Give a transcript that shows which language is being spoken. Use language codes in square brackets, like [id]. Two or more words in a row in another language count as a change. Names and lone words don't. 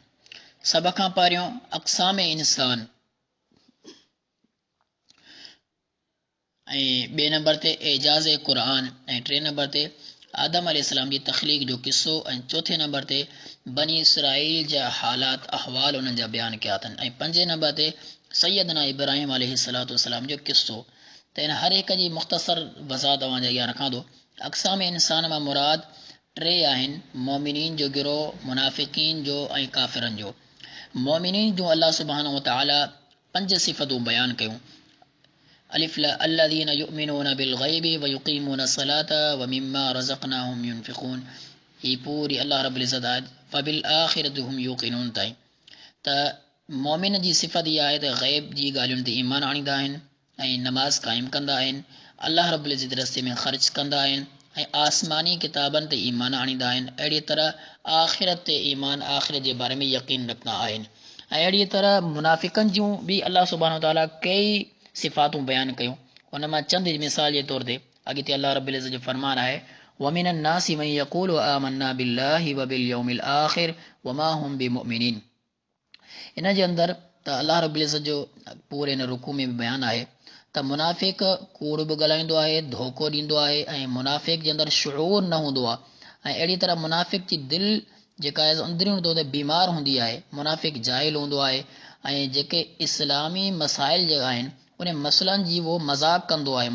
[sd] सभ खां पहिरियों अक़साम इंसान ऐं ॿिए नंबर ते एजाज़ क़ुरान ऐं 3 नंबर ते आदम अलैहिस्सलाम जी तख़लीक़ जो क़िस्सो ऐं 4 नंबर ते बनी इसराईल जा हालात अहवाल उन्हनि जा बयानु कया अथनि ऐं 5 नंबर ते सैयदना इब्राहिम अलैहिस्सलाम जो क़िस्सो। त हिन हर हिक जी मुख़्तसर वज़ाहत तव्हांजे अॻियां रखां थो। अक़साम इंसान मां मुराद 3 आहिनि, मोमिनीन जो गिरोह, मुनाफ़िकीन जो ऐं काफ़िरनि जो। मोमिनीन जो [ar] الله سبحانه وتعالى [sd] 5 सिफ़तूं बयानु कयूं। [ar] الذين يؤمنون بالغيب ويقيمون الصلاة ومما رزقناهم ينفقون. [sd] ही पूरी अल्लाह रब्बुल इज़्ज़त आहे [ar] فبالآخرة هم يوقنون [sd] ताईं। त मोमिन जी सिफ़त इहा आहे त ग़ैब जी ॻाल्हियुनि ते ईमान आणींदा आहिनि ऐं नमाज़ क़ाइमु कंदा आहिनि, अल्लाह रब्बुल इज़्ज़त रस्ते में ख़र्च कंदा आहिनि ऐं आसमानी किताबनि ते ईमान आणींदा आहिनि। अहिड़ी तरह आख़िरत ते ईमान, आख़िरत जे बारे में यक़ीन रखंदा आहिनि। ऐं अहिड़ी तरह मुनाफ़िक़नि जूं बि [ar] الله سبحانه وتعالى [sd] कई सिफ़ातूं बयानु कयूं। उन मां चंद मिसाल जे तौर ते अॻिते अल्लाह रब्बुल इज़्ज़त जो फ़रमान आहे [ar] ومن الناس من يقول آمنا بالله وباليوم الآخر وما هم بمؤمنين. [sd] इन जे अंदरि त अल्लाह रब्बुल इज़्ज़त जो पूरे हिन रुकू में बयानु आहे त मुनाफ़िक़ कूड़ बि ॻाल्हाईंदो आहे, धोखो ॾींदो आहे ऐं मुनाफ़िक़ जे अंदरि शुऊर न हूंदो आहे। ऐं अहिड़ी तरह मुनाफ़िक़ जी दिलि जेका आहे अंदरियूं तौर ते बीमार हूंदी आहे, मुनाफ़िक़ जाहिल हूंदो आहे ऐं जेके इस्लामी मसाइल जेका आहिनि उन मसइलनि जी उहो मज़ाक़ कंदो आहे।